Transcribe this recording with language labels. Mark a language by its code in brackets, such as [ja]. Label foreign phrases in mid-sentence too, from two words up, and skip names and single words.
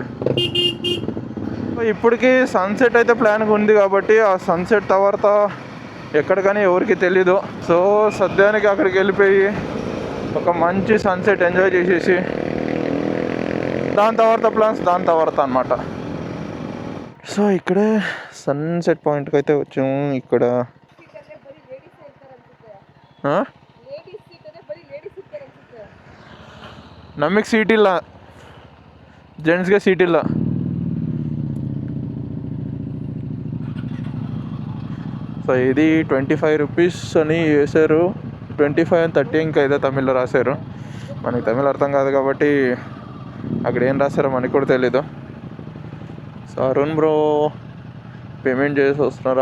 [te] ఇప్పటికీ సన్సెట్ అయితే ప్లాన్గా ఉంది కాబట్టి ఆ సన్సెట్ తర్వాత ఎక్కడికని ఎవరికి తెలీదు. సో సద్యానికి అక్కడికి వెళ్ళిపోయి ఒక మంచి [en] sunset enjoy [te] చేసేసి దాని తర్వాత అనమాట. సో ఇక్కడే సన్సెట్ పాయింట్కి అయితే వచ్చాము. [kn] ఇక్కడ ನಮಗೆ ಸೀಟ್ ಇಲ್ಲ, ಜೆಂಟ್ಸ್ಗೆ ಸೀಟ್ ಇಲ್ಲ. [te] సో ఇది 25 rupees అని వేశారు. 25 and 30 ఇంకా ఏదో తమిళ్లో రాశారు. మనకి తమిళ్ అర్థం కాదు కాబట్టి అక్కడ ఏం రాశారో మనకి కూడా తెలీదు. సో అరుణ్ బ్రో పేమెంట్ చేసి వస్తున్నారు.